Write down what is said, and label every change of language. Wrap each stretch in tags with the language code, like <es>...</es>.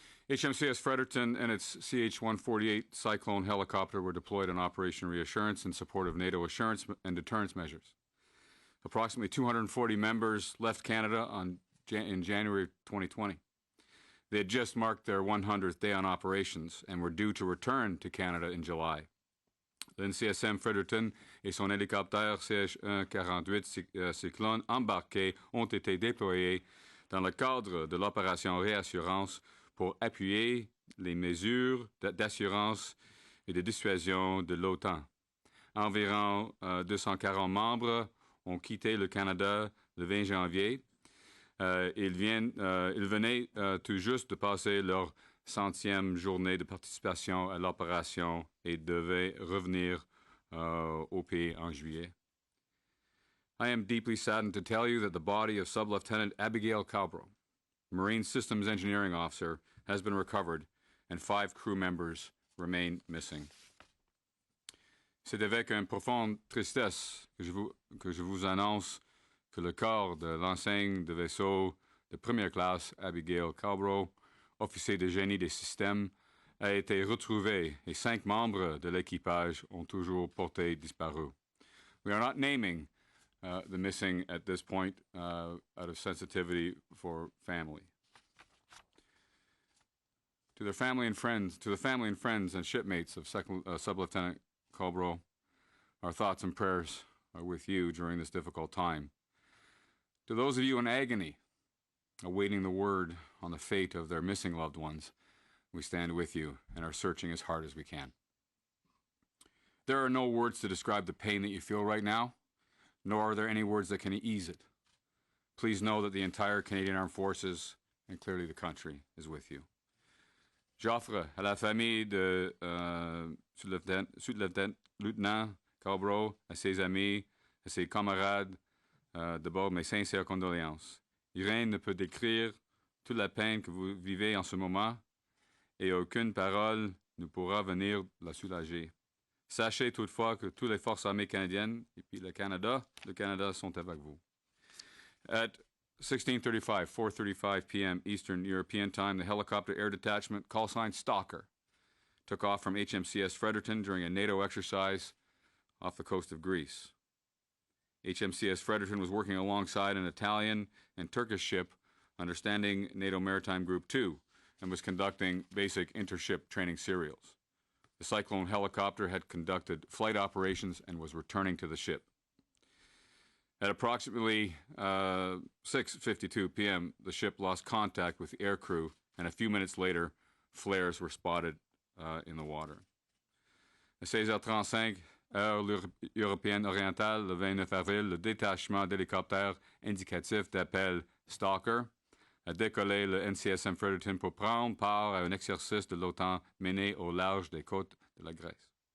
<en>HMCS Fredericton and its CH-148 Cyclone helicopter were deployed on Operation Reassurance in support of NATO assurance and deterrence measures. Approximately 240 members left Canada in January 2020. They had just marked their 100th day on operations and were due to return to Canada in July.</en> <fr>L'NCSM Fredericton et son hélicoptère CH-148 Cyclone embarqués ont été déployés dans le cadre de l'opération Réassurance pour appuyer les mesures d'assurance et de dissuasion de l'OTAN. Environ 240 membres ont quitté le Canada le 20 janvier. Ils venaient tout juste de passer leur 100e journée de participation à l'opération et devaient revenir au pays en juillet.</fr> <en>I am deeply saddened to tell you that the body of Sub-Lieutenant Abigail Calbro, Marine Systems Engineering Officer, has been recovered and 5 crew members remain missing.</en> <fr>C'est avec une profonde tristesse que je vous annonce que le corps de l'enseigne de vaisseau de première classe Abigail Calbro, officier de génie des systèmes, a été retrouvé et 5 membres de l'équipage ont toujours porté disparu.</fr> <en>We are not naming the missing at this point out of sensitivity for family. To the family and friends and shipmates of Sub-Lieutenant Calbro, our thoughts and prayers are with you during this difficult time. To those of you in agony, awaiting the word on the fate of their missing loved ones, we stand with you and are searching as hard as we can. There are no words to describe the pain that you feel right now, nor are there any words that can ease it. Please know that the entire Canadian Armed Forces, and clearly the country, is with you.</en> <fr>J'offre à la famille de sous-lieutenant Calbro, à ses amis, à ses camarades, de bord mes sincères condoléances. Rien ne peut décrire toute la peine que vous vivez en ce moment et aucune parole ne pourra venir la soulager. Sachez toutefois que toutes les forces armées canadiennes et puis le Canada sont avec vous.</fr> <en>At 16:35, 4:35 p.m. Eastern European Time, the helicopter air detachment, call sign Stalker, took off from HMCS Fredericton during a NATO exercise off the coast of Greece. HMCS Fredericton was working alongside an Italian and Turkish ship under Standing NATO Maritime Group 2 and was conducting basic intership training serials. The Cyclone helicopter had conducted flight operations and was returning to the ship. At approximately 6:52 p.m., the ship lost contact with the air crew, and a few minutes later, flares were spotted in the water.</en> <fr>À 16h35, heure européenne orientale, le 29 avril, le détachement d'hélicoptères indicatif d'appel Stalker a décollé le NCSM Fredericton pour prendre part à un exercice de l'OTAN mené au large des côtes de la Grèce.</fr>